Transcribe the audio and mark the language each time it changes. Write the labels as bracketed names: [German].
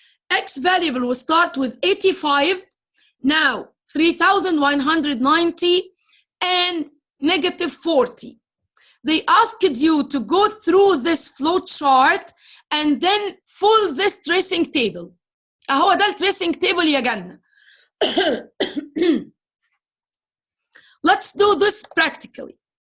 [English] X variable will start with 85, now 3,190, and -40. They asked you to go through this flow chart and then fill this tracing table. [Arabic] أهو ده tracing table يا جنة. [English] Let's do this practically.